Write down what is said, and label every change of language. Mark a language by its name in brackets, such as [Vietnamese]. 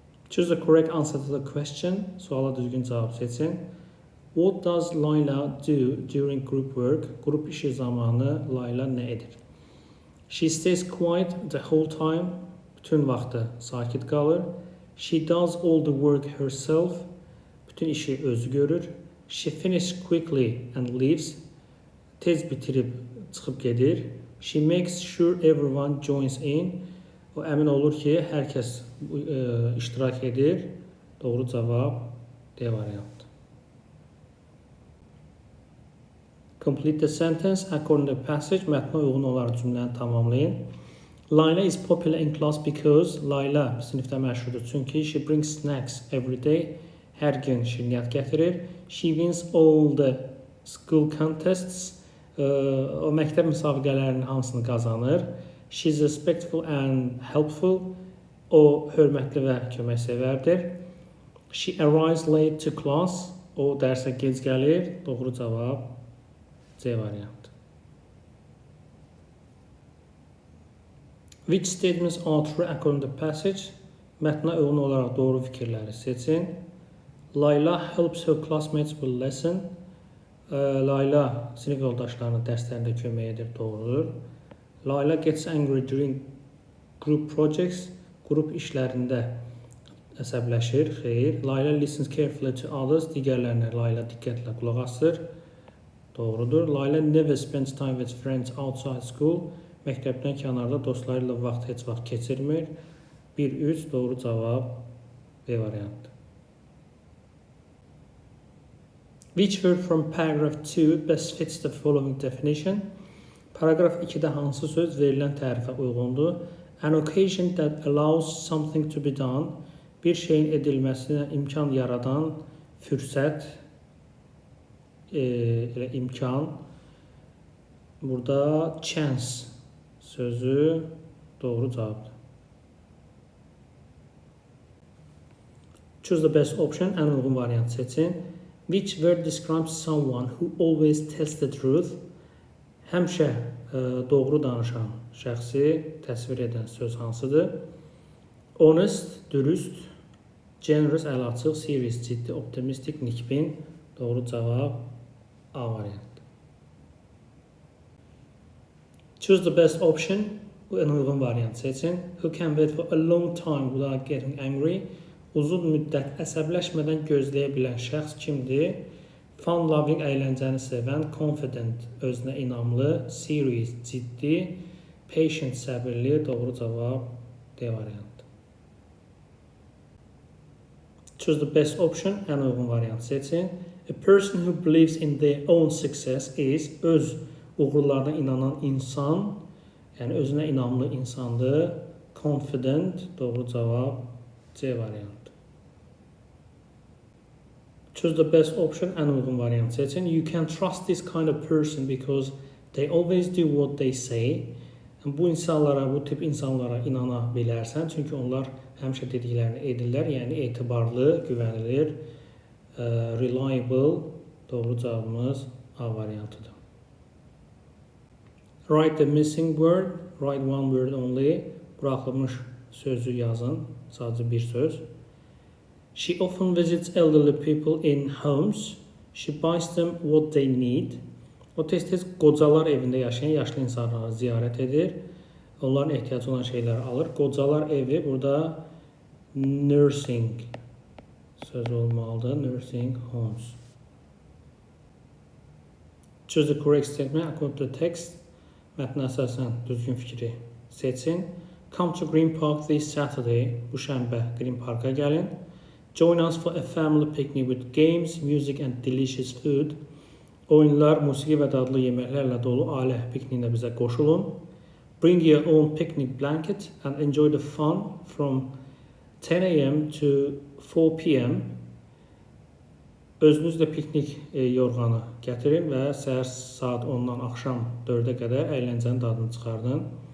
[English] Choose the correct answer to the question. [Azerbaijani] Suala düzgün cavab seçin. [English] What does Layla do during group work? [Azerbaijani] Qrup işi zamanı Layla nə edir? [English] She stays quiet the whole time. [Azerbaijani] Bütün vaxtı sakit qalır. [English] She does all the work herself. [Azerbaijani] Bütün işi özü görür. [English] She finishes quickly and leaves. [Azerbaijani] Tez bitirib çıxıb gedir. [English] She makes sure everyone joins in. [Azerbaijani] O əmin olur ki, hər kəs iştirak edir. Doğru cavab D variantı. [English] Complete the sentence according to the passage. [Azerbaijani] Mətnə uyğun olaraq cümləni tamamlayın. [English] Layla is popular in class because [Azerbaijani] Layla sinifdə məşhurdur. [English] Çünki she brings snacks every day. [Azerbaijani] Hər gün şirniyyat gətirir. [English] She wins all the school contests. [Azerbaijani] O məktəb müsabiqələrinin hamısını qazanır. [English] She is respectful and helpful. [Azerbaijani] O hörmətli və köməksevərdir. [English] She arrives late to class. [Azerbaijani] O dərsə gec gəlir. Doğru cavab C variantı. [English] Which statements are true according to the passage? [Azerbaijani] Mətnə uyğun olaraq doğru fikirləri seçin. [English] Layla helps her classmates with lesson. [Azerbaijani] Layla sinif yoldaşlarına dərslərində kömək edir, doğrudur. [English] Layla gets angry during group projects. [Azerbaijani] Qrup işlərində əsəbləşir, xeyr. [English] Layla listens carefully to others. [Azerbaijani] Digərlərinə Layla diqqətlə qulaq asır. Doğrudur. [English] Layla never spends time with friends outside school. [Azerbaijani] Məktəbdən kənarda dostları ilə heç vaxt keçirmir. 1-3 doğru cavab B variantı. [English] Which word from paragraph 2 best fits the following definition? [Azerbaijani] Paragraf 2-də hansı söz verilən tərifə uyğundur? [English] An occasion that allows something to be done. [Azerbaijani] Bir şeyin edilməsinə imkan yaradan fürsət, imkan. Burada chance sözü doğru cavabdır. [English] Choose the best option. [Azerbaijani] Ən uyğun variant seçin. [English] Which word describes someone who always tells the truth? [Azerbaijani] Həmişə doğru danışan şəxsi təsvir edən söz hansıdır? Honest, dürüst, generous, əl açıq, serious, ciddi, optimistic, nikbin. Doğru cavab A variantı. [English] Choose the best option. [Azerbaijani] Bu en uyğun variant seçin. [English] Who can wait for a long time without getting angry? [Azerbaijani] Uzun müddət əsəbləşmədən gözləyə bilən şəxs kimdir? Fun loving, əyləncəni sevən, confident, özünə inamlı, serious, ciddi, patient, səbirli. Doğru cavab D variantı. [English] Choose the best option. [Azerbaijani] En uyğun variant seçin. [English] A person who believes in their own success is [Azerbaijani] öz uğurlarına inanan insan, yəni özünə inamlı insandır. [English] Confident. [Azerbaijani] Doğru cavab C variantı. [English] Choose the best option. [Azerbaijani] En uyğun variant seçin. [English] You can trust this kind of person because they always do what they say. [Azerbaijani] Bu insanlara, bu tip insanlara inana bilərsən, çünki onlar həmişə dediklərini edirlər, yəni etibarlı, güvənilir, reliable. Doğru cavabımız A variantıdır. [English] Write the missing word. Write one word only. [Azerbaijani] Buraxılmış sözü yazın, sadəcə bir söz. [English] She often visits elderly people in homes. She buys them what they need. [Azerbaijani] O tez-tez qocalar evində yaşayan yaşlı insanları ziyarət edir. Onların ehtiyacı olan şeyləri alır. Qocalar evi burada nursing sözü olmalıdır. [English] Nursing homes. Choose the correct statement according to the text. [Azerbaijani] Mətnə əsasən düzgün fikri seçin. [English] Come to Green Park this Saturday. [Azerbaijani] Bu şənbə Green Park'a gəlin. [English] Join us for a family picnic with games, music and delicious food. [Azerbaijani] Oyunlar, musiqi və dadlı yeməklərlə dolu ailə pikniyinə bizə qoşulun. [English] Bring your own picnic blanket and enjoy the fun from 10 a.m. to 4 p.m. [Azerbaijani] Özünüzlə piknik yorğanı gətirin və səhər saat 10-dan axşam 4-ə qədər əyləncənin dadını çıxardın.